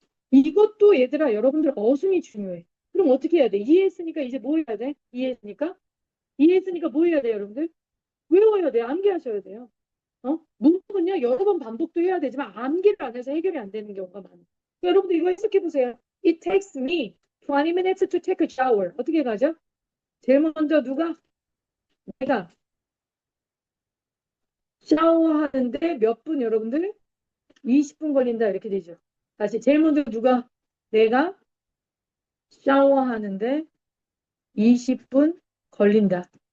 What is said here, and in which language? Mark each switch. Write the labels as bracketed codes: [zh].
[ko] 이것도 얘들아, 여러분들 어순이 중요해. 그럼 어떻게 해야 돼? 이해했으니까 이제 뭐 해야 돼? 이해했으니까? 이해했으니까 뭐 해야 돼, 여러분들? 외워야 돼요. 암기하셔야 돼요. 문법은요, 여러 번 반복도 해야 되지만 암기를 안 해서 해결이 안 되는 경우가 많아요. 여러분들 이거 해석해 보세요. [en] It takes me 20 minutes to take a shower. [ko] 어떻게 가죠? 제일 먼저 누가? 내가 샤워하는데 몇 분 여러분들? 20분 걸린다 이렇게 되죠. 다시 제일 먼저 누가? 내가 샤워하는데 20분 걸린다.